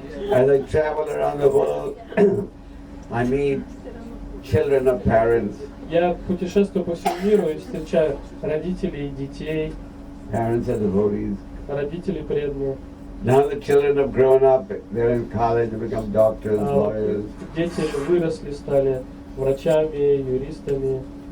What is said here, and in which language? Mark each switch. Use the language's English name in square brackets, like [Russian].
[English] As I travel around the world, I meet children of parents, [Russian] Я путешествую по всему миру и встречаю родителей и детей, [English] parents are devotees, [Russian] родителей преданные. [English] Now the children have grown up, they're in college, they become doctors, lawyers. [Russian] Дети выросли, стали врачами, юристами,